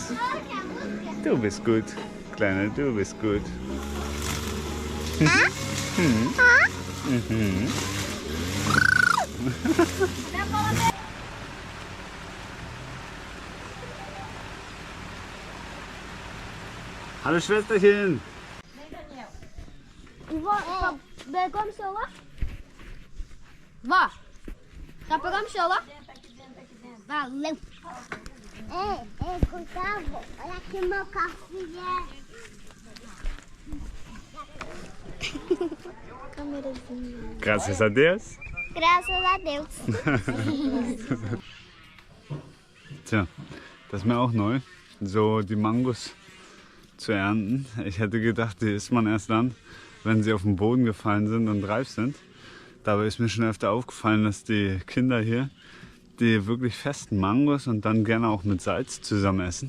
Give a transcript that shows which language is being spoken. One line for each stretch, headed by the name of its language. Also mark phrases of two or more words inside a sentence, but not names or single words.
German: Du bist gut, Kleine, du bist gut. Hallo Schwesterchen!
Portuguese: Pegamos o celular? Vó, tá pegando o celular? Valeu! Gustavo, olha aqui meu carro. Câmerazinha. Gracias a Deus. Graças a Deus.
German: Tja, das ist mir auch neu, so die Mangos zu ernten. Ich hätte gedacht, die isst man erst dann, wenn sie auf den Boden gefallen sind und reif sind. Dabei ist mir schon öfter aufgefallen, dass die Kinder hier die wirklich festen Mangos und dann gerne auch mit Salz zusammen essen.